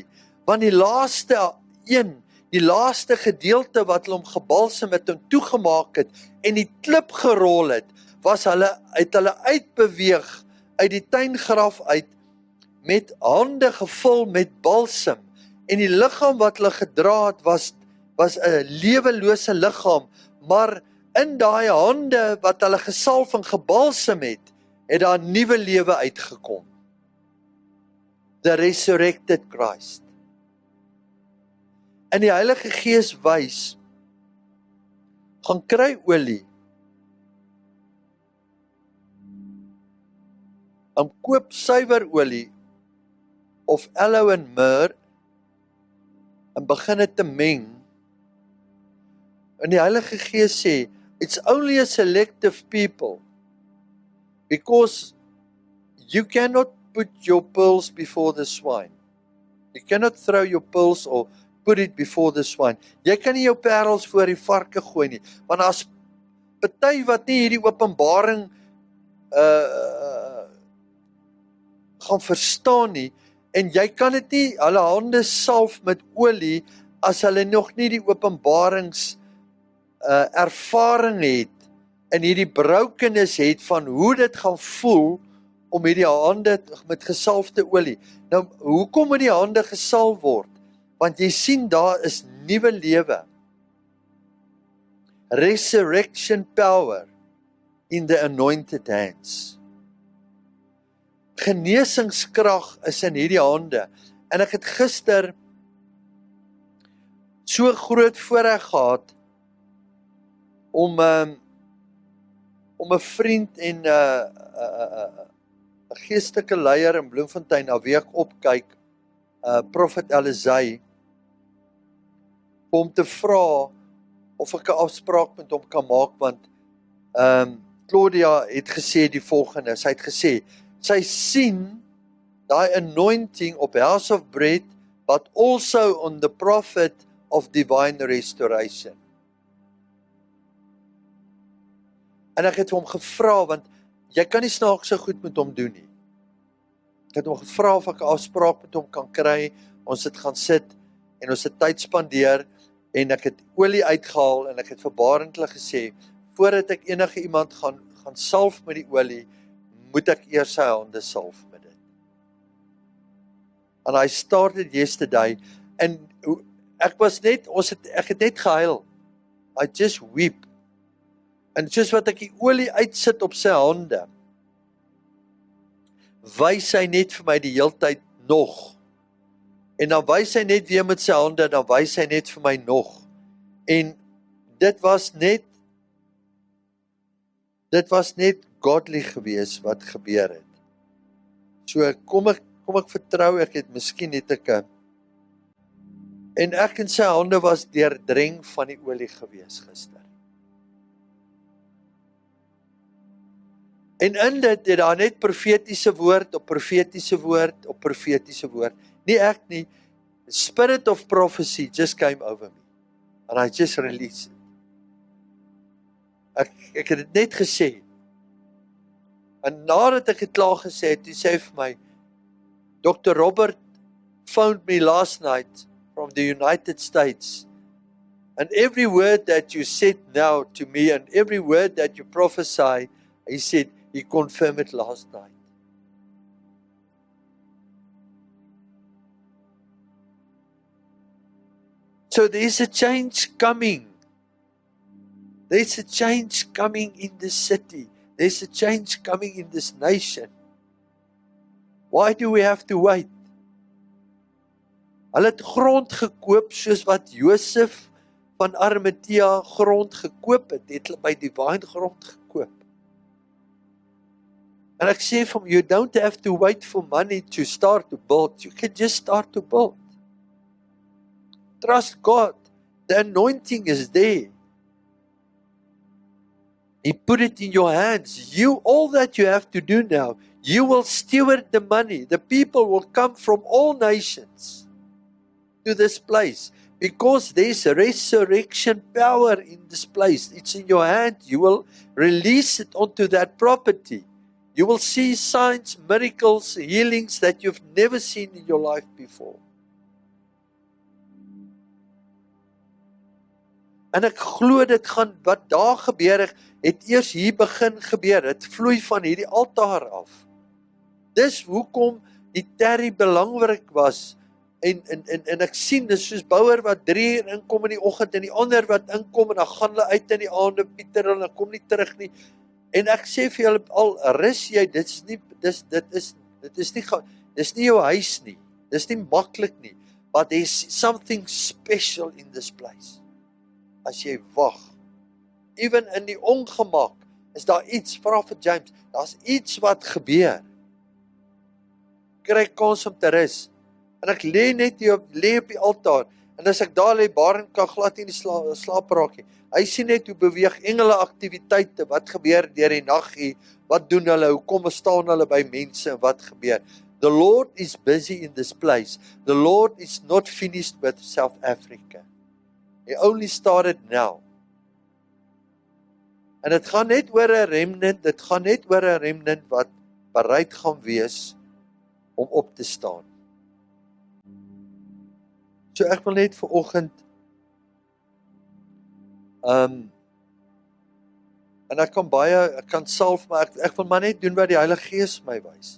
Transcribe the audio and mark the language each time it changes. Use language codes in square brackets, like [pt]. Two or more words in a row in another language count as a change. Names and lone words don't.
[af] Want die laaste gedeelte wat hulle hom gebalsem het en toegemaak het en die klip gerol het, het hulle uitbeweeg uit die tuingraf uit met hande gevul met balsem. En die liggaam wat hulle gedra het was 'n lewelose liggaam, maar in daai hande wat hulle gesalf en gebalsem het daar 'n nuwe lewe uitgekom. [en] The resurrected Christ. [af] En die Heilige Gees wys, gaan kry olie, en koop suiwer olie, of aloe en myrrh, en begin dit te meng. En die Heilige Gees sê, [en] it's only a selective people, because you cannot put your pearls before the swine. You cannot throw your pearls or put it before the swine. [af] Jy kan nie jou parels voor die varke gooi nie, want as party wat nie hierdie openbaring gaan verstaan nie, en jy kan dit nie, hulle hande salf met olie, as hulle nog nie die openbarings ervaring het, en hierdie brokenis het van hoe dit gaan voel, om hierdie hande met gesalfde olie. Nou, hoekom moet die hande gesalf word? Want jy sien, daar is nuwe lewe. [en] Resurrection power in the anointed hands. [af] Genesingskrag is in hierdie hande. En ek het gister so groot voorreg gehad om 'n vriend en 'n geestelike leier in Bloemfontein, na wie ek opkyk, Prophet Elizai, om te vra of ek 'n afspraak met hom kan maak, want Claudia het gesê die volgende, sy het gesê, sy sien daai anointing op House of Bread, [en] but also on the prophet of divine restoration. [af] En ek het hom gevra, want jy kan nie snaakse goed met hom doen nie. Ek het hom gevra of ek 'n afspraak met hom kan kry, ons het gaan sit, en ons het tyd spandeer, en ek het olie uitgehaal, en ek het vir Barend gesê, voordat ek enige iemand gaan salf met die olie, moet ek eers sy hande salf met dit. [en] And I started yesterday, [af] en ek het net gehuil. [en] I just weep. [af] En soos wat ek die olie uitsit op sy hande, wys hy net vir my die heeltyd nog. En dan wys hy net weer met sy hande, dan wys hy net vir my nog. En dit was net godly gewees wat gebeur het. So kom ek vertrou, ek het miskien net en ek en sy hande was deurdreng van die olie gewees gister. En in dit het daar net profetiese woord op profetiese woord op profetiese woord. Nie ek nie. [en] The spirit of prophecy just came over me. And I just released it. [af] Ek het dit net gesê. En nadat ek het klaar gesê het, hy sê vir my, [en] Dr. Robert phoned me last night from the United States. And every word that you said now to me, and every word that you prophesy, he said, he confirmed it last night. So there's a change coming. There's a change coming in this city. There's a change coming in this nation. Why do we have to wait? [af] Hulle het grond gekoop soos wat Josef van Arimatea grond gekoop het. Het hulle by divine grond gekoop. En ek sê vir hom, [en] you don't have to wait for money to start to build. You can just start to build. Trust God. The anointing is there. He put it in your hands. All that you have to do now, you will steward the money. The people will come from all nations to this place because there's a resurrection power in this place. It's in your hand. You will release it onto that property. You will see signs, miracles, healings that you've never seen in your life before. [af] En ek glo dit gaan, wat daar gebeur het eers hier begin gebeur. Het vloei van hierdie altaar af. Dis hoekom die terry belangrik was. En ek sien, dis soos bouer wat 3 uur inkom in die oggend en die ander wat inkom en dan gaan hulle uit in die aande, Pieter, en dan kom nie terug nie. En ek sê vir julle, al rus jy, dit is nie jou huis nie. Dis nie maklik nie. [en] But there's something special in this place. [af] As jy wag, even in die ongemak, is daar iets, vra vir James, daar's iets wat gebeur. Kry kans om te rus. En ek lê net hier op die altaar, en as ek daar lê, Barend kan glad nie in die slaap raak nie. Hy sien net hoe beweeg engele aktiwiteite, wat gebeur deur die nag hier, wat doen hulle, hoekom staan hulle by mense, en wat gebeur. [en] The Lord is busy in this place. The Lord is not finished with South Africa. He only started now. [af] En dit gaan net oor 'n remnant, dit gaan net oor 'n remnant wat bereid gaan wees om op te staan. So ek wil net vir oggend en ek kan salf, maar ek wil maar net doen wat die Heilige Gees my wys.